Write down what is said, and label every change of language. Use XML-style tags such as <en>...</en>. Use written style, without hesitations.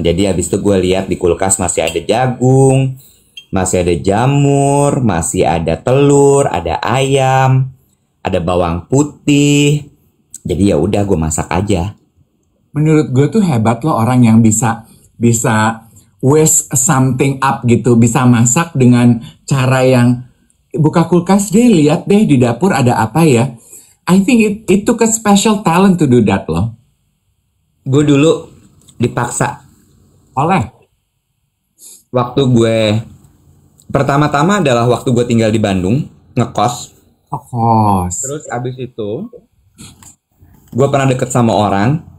<id>Jadi habis itu gue lihat di kulkas masih ada jagung, masih ada jamur, masih ada telur, ada ayam, ada bawang putih. Jadi ya udah gue masak aja. Menurut gue tuh hebat loh orang yang bisa bisa</id> <en>waste something up</en> <id>gitu, bisa masak dengan cara yang buka kulkas deh, lihat deh di dapur ada apa ya.</id> <en>I think it took a special talent to do that loh.</en> <id>Gue dulu dipaksa Oleh. waktu gue pertama-tama adalah waktu gue tinggal di Bandung ngekos.</id> <en>Of course.</en> <id>Terus abis itu gue pernah deket sama orang.</id>